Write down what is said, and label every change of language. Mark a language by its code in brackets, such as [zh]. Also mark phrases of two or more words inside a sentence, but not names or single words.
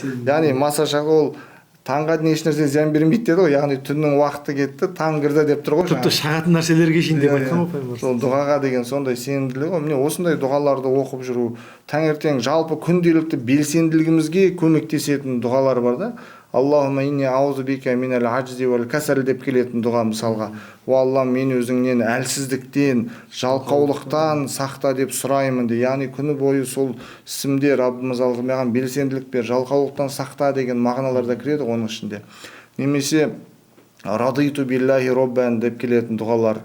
[kk] Яғни маса шақты ол таңға дейін еш нәрсе зиян бермейді деді ғой. Яғни түннің уақыты кетті, таң кірді деп тұр ғой. Тіпті шағатын нәрселерге шейін деп айтқан ғой пайғамбар. Сол дұғаға деген сондай сенімділік ғой. Міне осындай дұғаларды оқып жүру, таңертең жалпы күнделікті белсенділігімізге көмектесетін дұғалар бар да. [ar] اللهم إني أعوذ بك من العجز والكسل [kk] деп келетін дұға мысалға. О Алла, мен өзіңнен әлсіздіктен, жалқаулықтан сақта деп сұраймын де. Яғни күні бойы сол ісімде Раббымыз алғырмаған белсенділік бер, жалқаулықтан сақта деген мағыналар да кіреді оның ішінде. Немесе [ar] رضيت بالله ربا [kk] деп келетін дұғалар.